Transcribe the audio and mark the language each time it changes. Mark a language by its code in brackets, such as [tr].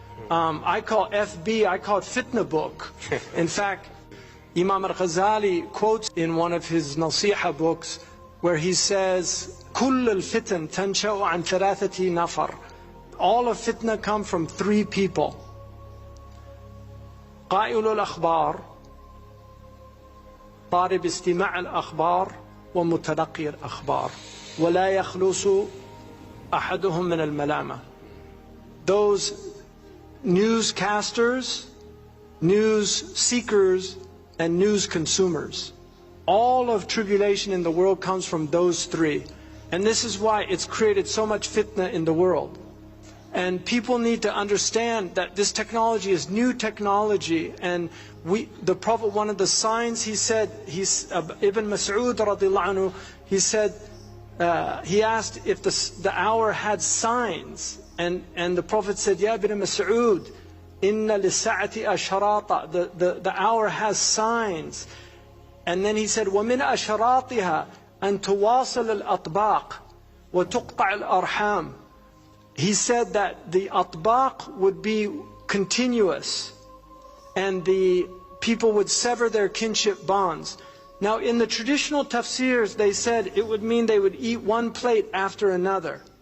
[en] I call FB, I call it fitna book. In fact, Imam al-Ghazali quotes in one of his nasiha books where he says, [ar] كل الفتن تنشأ عن ثلاثة نفر. [en] All of fitna come from three people. [ar] قائل الأخبار, طالب استماع الأخبار, ومتلقي الأخبار. ولا يخلص أحدهم من الملامة. [en] Those newscasters, news seekers, and news consumers. All of tribulation in the world comes from those three. And this is why it's created so much fitna in the world. And people need to understand that this technology is new technology. And the Prophet, one of the signs, he said, Ibn Mas'ud radiallahu anhu, he said, he asked if the hour had signs, and the Prophet said, [ar] Ya Ibn Mas'ud, inna lisa'ati asharata, [en] the hour has signs. And then he said, [ar] وَمِنْ أَشَرَاطِهَا أَن تُوَاصِلَ الْأَطْبَاقِ وَتُقْطَعِ الْأَرْحَامِ. [en] He said that the atbaq would be continuous, and the people would sever their kinship bonds. Now, in the traditional tafsirs, they said it would mean they would eat one plate after another.